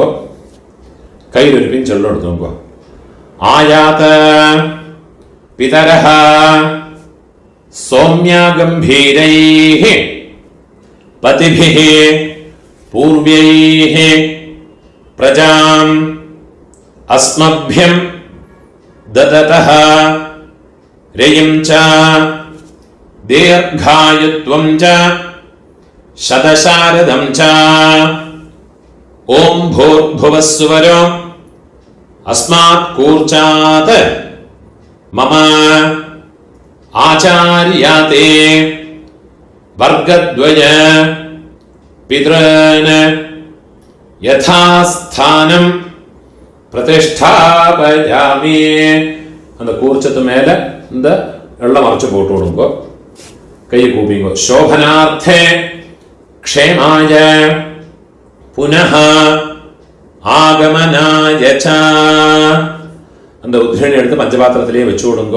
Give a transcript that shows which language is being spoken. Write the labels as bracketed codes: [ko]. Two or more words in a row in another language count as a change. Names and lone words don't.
[ta] கையிலிருப்பின் சொல்ல எடுத்துங்கோ. [sa] आयात पितरः सौम्याः गम्भीरैः पथिभिः पूर्वैः प्रजाम् अस्मभ्यं ददतः रयिं च दीर्घायुत्वं च शतशारदं च ओम भूर्भुवः स्वरो अस्मात् कूर्चात् मम आचार्याते वर्गद्वय पितॄन् यथास्थानं प्रतिष्ठापयामि. [ta] அந்த கூர்ச்சத்து மேல இந்த வெள்ளம் அரைச்சு போட்டு விடுங்கோ. கையை கூப்பிங்கோ. [sa] शोभनार्थे क्षेमाय पुनः आगमनाय च. [ta] அந்த உத்ரணி எடுத்து பஞ்சபாத்திரத்திலேயே வச்சு விடுங்கோ.